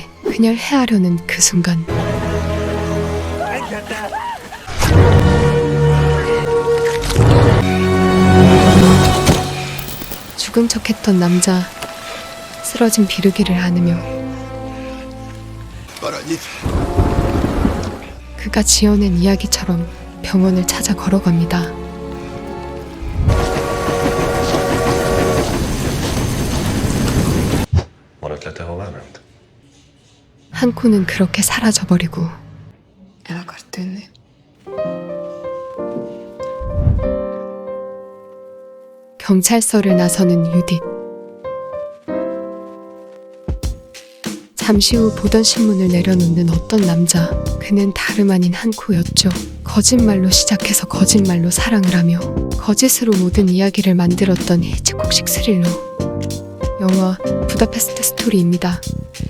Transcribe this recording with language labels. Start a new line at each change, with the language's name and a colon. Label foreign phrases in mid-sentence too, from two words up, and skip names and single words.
Korean: 그녀를 해하려는 그 순간 죽은 척했던 남자. 쓰러진 비르기를 안으며
Hungarian: Maradj itt.
Korean: 그가 지어낸 이야기처럼 병원을 찾아 걸어갑니다.
Hungarian: Maradt le te, hová ment?
Korean: 한코는 그렇게 사라져버리고
Hungarian: El akart tűnni.
Korean: 경찰서를 나서는 유딧. 잠시 후 보던 신문을 내려놓는 어떤 남자. 그는 다름 아닌 한코였죠. 거짓말로 시작해서 거짓말로 사랑을 하며 거짓으로 모든 이야기를 만들었던 히치콕식 스릴러 영화 부다페스트 스토리입니다.